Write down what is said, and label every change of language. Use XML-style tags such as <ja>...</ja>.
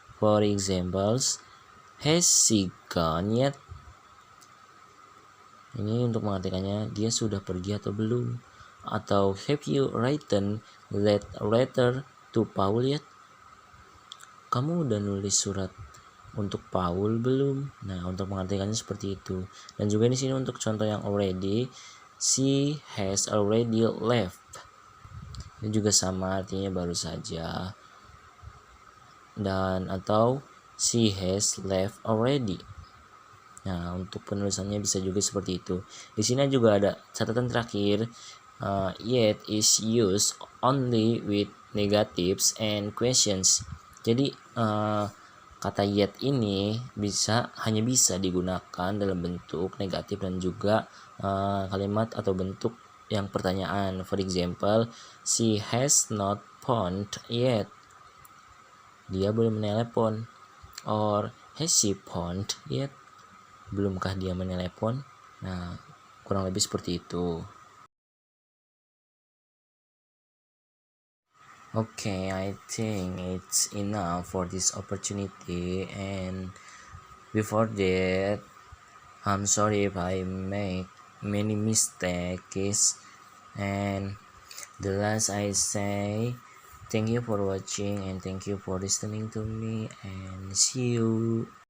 <en>For examples, has she gone yet?</en> <id>Ini untuk mengartikannya dia sudah pergi atau belum. Atau</id> <en>have you written that letter to Paul yet?</en> <id>Kamu udah nulis surat untuk Paul belum? Nah, untuk mengartikannya seperti itu. Dan juga di sini untuk contoh yang already,</id> <en>she has already left.</en> <id>Ini juga sama artinya baru saja. Dan atau</id> <en>she has left already.</en> <id>Nah, untuk penulisannya bisa juga seperti itu. Di sini juga ada catatan terakhir.</id> <en>Yet is used only with negatives and questions.</en> <id>Jadi kata yet ini hanya bisa digunakan dalam bentuk negatif dan juga kalimat atau bentuk yang pertanyaan.</id> <en>For example, she has not phoned yet.</en> <id>Dia belum menelepon.</id> <en>Or has she phoned yet?</en> <id>Belumkah dia menelepon? Nah, kurang lebih seperti itu.</id> <en>Okay, I think it's enough for this opportunity, and before that, I'm sorry if I make many mistakes, and the last I say, thank you for watching and thank you for listening to me, and see you.</en>